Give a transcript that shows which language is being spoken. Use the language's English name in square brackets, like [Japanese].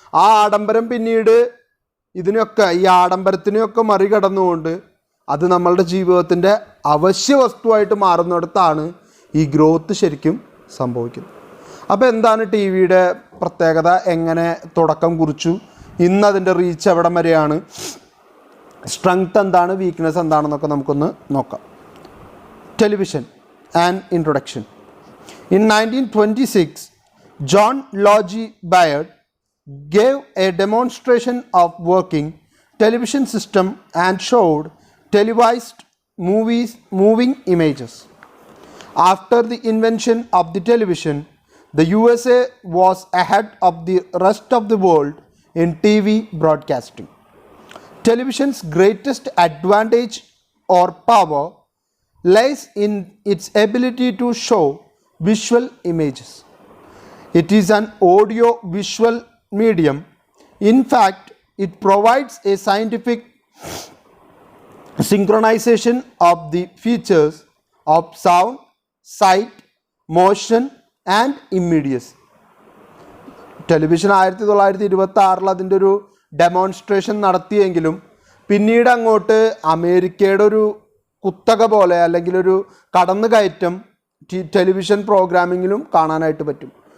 [Malayalam] ആ ആഡംബരം പിന്നീട് ഈ ആഡംബരത്തിനെയൊക്കെ മറികടന്നുകൊണ്ട് അത് നമ്മളുടെ ജീവിതത്തിൻ്റെ അവശ്യ വസ്തുവായിട്ട് മാറുന്നിടത്താണ് ഈ ഗ്രോത്ത് ശരിക്കും സംഭവിക്കുന്നത്. അപ്പോൾ എന്താണ് ടിവിയുടെ പ്രത്യേകത, എങ്ങനെ തുടക്കം കുറിച്ചു, ഇന്നതിൻ്റെ റീച്ച് എവിടം വരെയാണ്, സ്ട്രെങ്ത് എന്താണ്, വീക്ക്നെസ് എന്താണെന്നൊക്കെ നമുക്കൊന്ന് നോക്കാം. [English] Television and introduction. In 1926, John Logie Baird gave a demonstration of working television system and showed televised moving images. After the invention of the television, the USA was ahead of the rest of the world in TV broadcasting. Television's greatest advantage or power lies in its ability to show visual images. It is an audio-visual medium. In fact, it provides a scientific synchronization of the features of sound, sight, motion and immediacy. [Malayalam] Television 1926 അതിൻ്റെ ഒരു demonstration നടത്തിയെങ്കിലും പിന്നീട് അങ്ങോട്ട് അമേരിക്കയുടെ ഒരു കുത്തക പോലെ അല്ലെങ്കിൽ ഒരു കടന്നുകയറ്റം ടെലിവിഷൻ പ്രോഗ്രാമിങ്ങിലും കാണാനായിട്ട് പറ്റും.